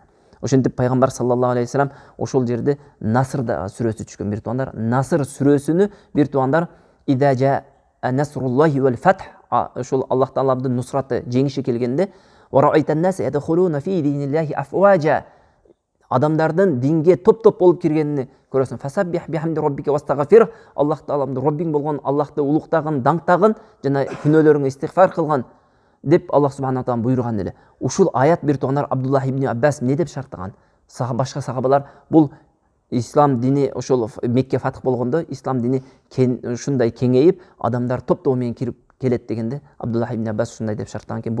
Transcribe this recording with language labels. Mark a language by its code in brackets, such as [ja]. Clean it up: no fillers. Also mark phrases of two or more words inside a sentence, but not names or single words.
[ky] Ошентип пайгамбар [ar] صلى الله عليه وسلم [ky] ошол жерде Наср сүрөсү түшкөн бир тугандар. Наср сүрөсүнү бир тугандар [ar] إذا جاء نصر الله والفتح, [ky] ошол Аллах тааланын нусраты, жеңиши келгенде [ar] ورأيت الناس يدخلون في دين الله أفواجا, [ky] адамдардын динге топ-топ болуп киргенин көрөсүң. [ar] فسبح بحمد ربك واستغفر, [ky] Аллах тааланын Роббиң болгон Аллахты улуктагын, даңктагын жана күнөөлөрүңө истигфар кылган деп [ar] الله سبحانه تعالى [ky] буйруган эле. Ушул аят бир тугандар Абдуллах ибн Аббас эмне деп шарттаган? Башка сахабалар бул ислам дини ошол Мекке фатх болгондо ислам дини ушундай кеңейип, адамдар топ-топ менен кирип келет дегенде Абдуллах ибн Аббас ушундай деп шарттаган экен.